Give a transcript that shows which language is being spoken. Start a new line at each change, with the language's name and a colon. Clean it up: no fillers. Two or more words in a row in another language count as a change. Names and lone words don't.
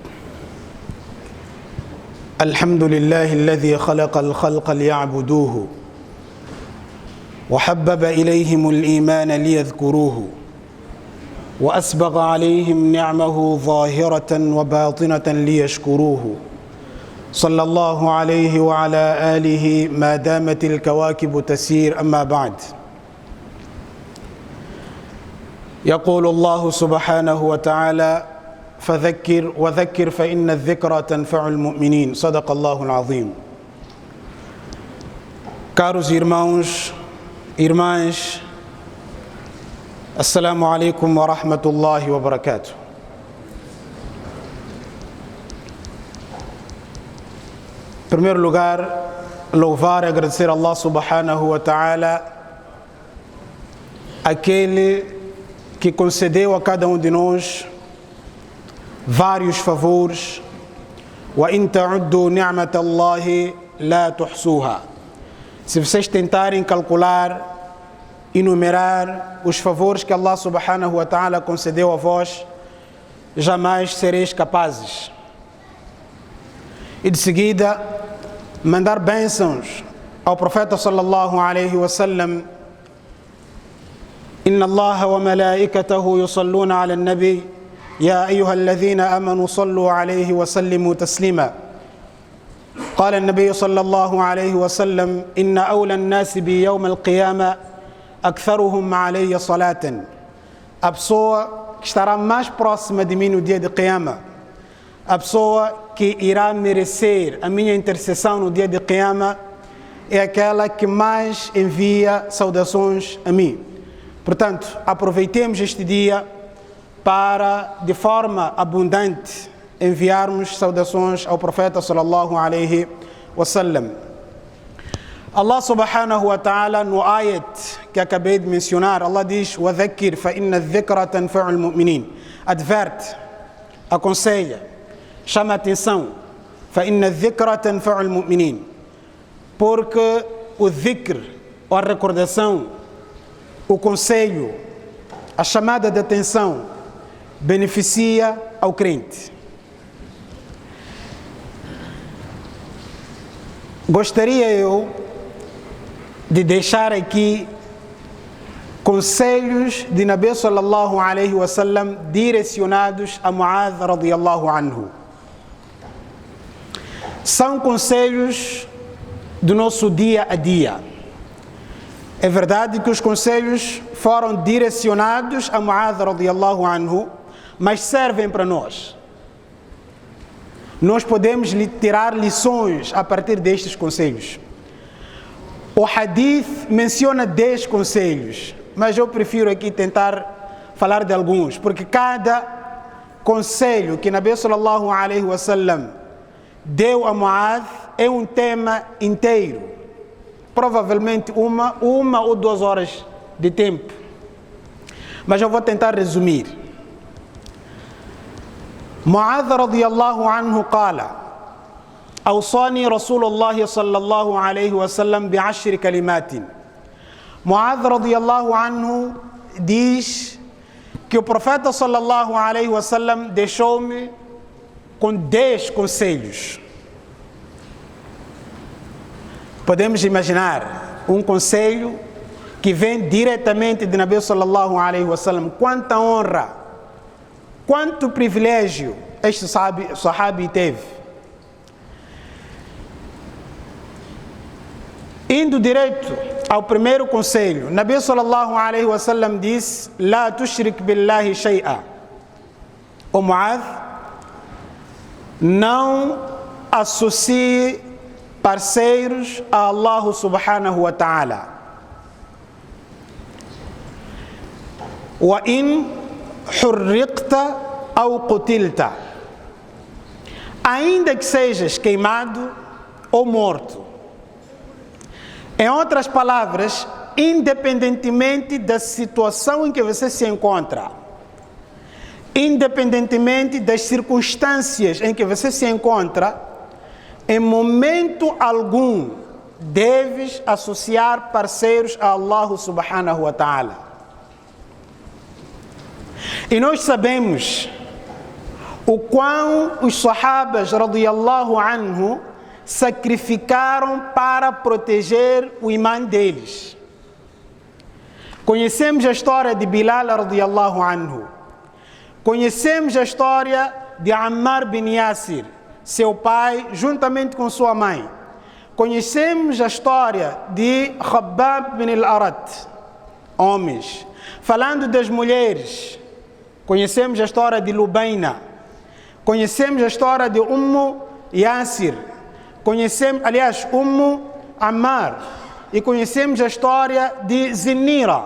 Arabic: الحمد لله الذي خلق الخلق ليعبدوه وحبب إليهم الإيمان ليذكروه وأسبغ عليهم نعمه ظاهرة وباطنة ليشكروه صلى الله عليه وعلى آله ما دامت الكواكب تسير. أما بعد، يقول الله سبحانه وتعالى: فذكر وذكر فإن الذكرى تنفع المؤمنين. صدق الله العظيم.
Portuguese: Caros irmãos, irmãs,
Arabic: السلام عليكم ورحمة الله وبركاته.
Portuguese: Em primeiro lugar, louvar e agradecer a Allah
Arabic: سبحانه وتعالى,
Portuguese: aquele que concedeu a cada um de nós vários favores.
Arabic: وَإِن تَعُدُّوا نِعْمَةَ اللَّهِ لَا تُحْصُوهَا.
Portuguese: Se vocês tentarem calcular, enumerar os favores que Allah
Arabic: سبحانه وتعالى
Portuguese: concedeu a vós, jamais sereis capazes. E de seguida, mandar bênçãos ao profeta
Arabic: صلى الله عليه وسلم: إن الله وملائكته يصلون على النبي يا أيها الذين آمنوا صلوا عليه وسلموا تسليما. قال النبي صلى الله عليه وسلم: إن أولى الناس بي يوم القيامة أكثرهم علي صلاة.
Portuguese: A pessoa que estará mais próxima de mim no dia de Qiyama, a pessoa que irá merecer a minha intercessão no dia de Qiyama, é aquela que mais envia saudações a mim. Portanto, aproveitemos este dia para, de forma abundante, enviarmos saudações ao profeta
Arabic: صلى الله عليه وسلم. الله سبحانه وتعالى,
Portuguese: no ayat que acabei de mencionar, Allah diz:
Arabic: وَذَكِّرْ فَإِنَّ الذِّكْرَ تَنْفَعُ الْمُؤْمِنِينَ.
Portuguese: Adverte, aconselha, chama a atenção.
Arabic: فَإِنَّ الذِّكْرَ تَنْفَعُ الْمُؤْمِنِينَ.
Portuguese: Porque o dhikr, ou a recordação, o conselho, a chamada de atenção, beneficia ao crente. Gostaria eu de deixar aqui conselhos de Nabi
Arabic: صلى الله عليه وسلم
Portuguese: direcionados a Mu'adh
Arabic: رضي الله عنه.
Portuguese: São conselhos do nosso dia a dia. É verdade que os conselhos foram direcionados a Mu'adh
Arabic: رضي الله عنه,
Portuguese: mas servem para nós. Nós podemos tirar lições a partir destes conselhos. O hadith menciona 10 conselhos, mas eu prefiro aqui tentar falar de alguns, porque cada conselho que Nabi
Arabic: صلى الله عليه وسلم
Portuguese: deu a Mu'adh é um tema inteiro. Provavelmente uma ou 2 horas de tempo. Mas eu vou tentar resumir.
Arabic: معاذ رضي الله عنه قال: أوصاني رسول الله صلى الله عليه وسلم بعشر كلمات.
Portuguese: Mu'adh
Arabic: رضي الله عنه
Portuguese: diz que o profeta
Arabic: صلى الله عليه وسلم
Portuguese: deixou-me com 10 conselhos. Podemos imaginar um conselho que vem diretamente de Nabi
Arabic: صلى الله عليه وسلم.
Portuguese: Quanta honra, quanto privilégio este sahabi teve. Indo direto ao primeiro conselho, Nabi
Arabic: صلى الله عليه وسلم
Portuguese: diz:
Arabic: لا تشرك بالله شيئا.
Portuguese: O Mu'adh, não associe parceiros a Allah
Arabic: سبحانه وتعالى. وَإِنْ حُرِّقْتَ أَوْ قُتِلْتَ.
Portuguese: Ainda que sejas queimado ou morto. Em outras palavras, independentemente da situação em que você se encontra, independentemente das circunstâncias em que você se encontra, em momento algum deves associar parceiros a Allah
Arabic: سبحانه وتعالى.
Portuguese: E nós sabemos o quão os sahabas
Arabic: رضي الله عنه
Portuguese: sacrificaram para proteger o imã deles. Conhecemos a história de Bilal
Arabic: رضي الله عنه.
Portuguese: Conhecemos a história de Ammar bin Yasir, seu pai, juntamente com sua mãe. Conhecemos a história de Khabbab bin al-Arat, homens. Falando das mulheres, conhecemos a história de Lubaina. Conhecemos a história de Yasir. Conhecemos, aliás, Ammar. E conhecemos a história de Zinira.